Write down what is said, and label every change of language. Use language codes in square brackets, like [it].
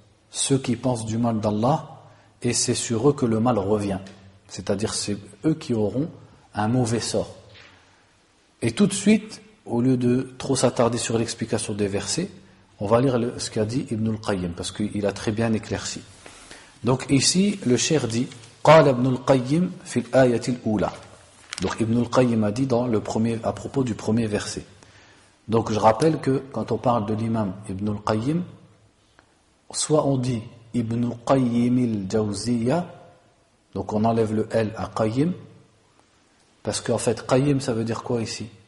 [fr] Ceux qui pensent du mal d'Allah, et c'est sur eux que le mal revient. C'est-à-dire c'est eux qui auront un mauvais sort. Et tout de suite, au lieu de trop s'attarder sur l'explication des versets, on va lire ce qu'a dit Ibn al-Qayyim, parce qu'il a très bien éclairci. Donc ici, le cheikh dit [ar] قال ابن القيم في الآية الأولى. [fr] Donc Ibn al-Qayyim a dit à propos du premier verset. Donc je rappelle que quand on parle de l'imam Ibn al-Qayyim, soit on dit Ibn Qayyim al-Jawziyya, donc on enlève le L à Qayyim, parce qu'en fait Qayyim ça veut dire quoi ici?